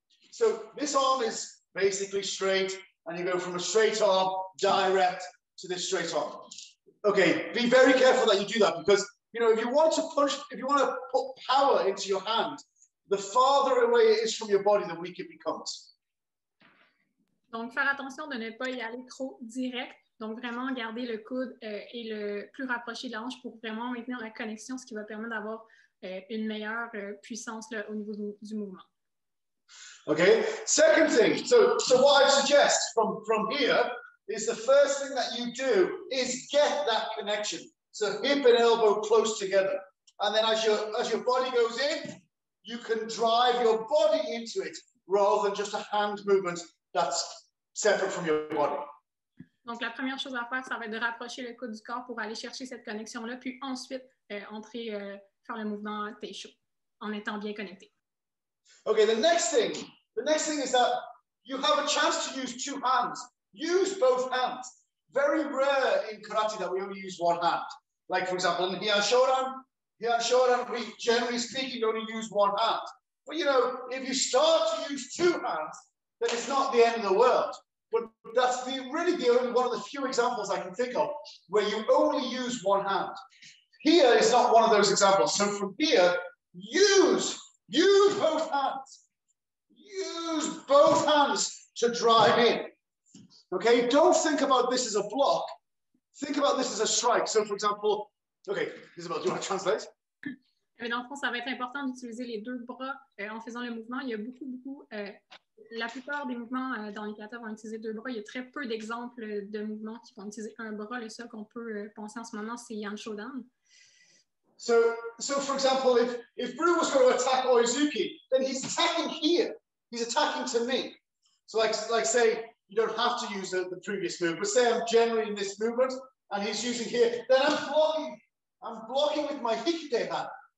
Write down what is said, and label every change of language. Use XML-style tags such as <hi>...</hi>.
<en>So this arm is basically straight, and you go from a straight arm direct to this straight arm. Okay, be very careful that you do that, because you know, if you want to push, if you want to put power into your hand, the farther away it is from your body, the weaker it becomes.</en> <fr>Donc, faire attention de ne pas y aller trop direct. Donc, vraiment garder le coude et le plus rapproché de la hanche pour vraiment maintenir la connexion, ce qui va permettre d'avoir une meilleure puissance là, au niveau du mouvement.</fr> <en>Okay, second thing, so what I suggest from here is the first thing that you do is get that connection. So hip and elbow close together. And then as your body goes in, you can drive your body into it rather than just a hand movement that's separate from your body.</en> <fr>Donc, la première chose à faire, ça va être de rapprocher le coude du corps pour aller chercher cette connexion-là, puis ensuite entrer, faire le mouvement Teisho en étant bien connecté.</fr> <en>Okay, the next thing is that you have a chance to use 2 hands. Use both hands. Very rare in karate that we only use 1 hand. Like, for example, in Heian Shodan, we generally speaking only use 1 hand. But you know, if you start to use 2 hands, then it's not the end of the world. But that's really the only one of the few examples I can think of where you only use 1 hand. Here is not one of those examples. So from here, use both hands. Use both hands to drive in. Okay, don't think about this as a block. Think about this as a strike. So for example, okay, Isabel, do you want to translate?</en> <fr>Mais dans le fond, ça va être important d'utiliser les 2 bras en faisant le mouvement. Il y a beaucoup, la plupart des mouvements dans les kata vont utiliser 2 bras. Il y a très peu d'exemples de mouvements qui vont utiliser 1 bras. Le seul qu'on peut penser en ce moment, c'est Heian Shodan.</fr> <en>So for example, if Brun was going to attack Oizuki, then he's attacking here. He's attacking to me. So like say, you don't have to use the previous move, but say I'm generally in this movement and he's using here, then I'm blocking with my hikide hand.</en>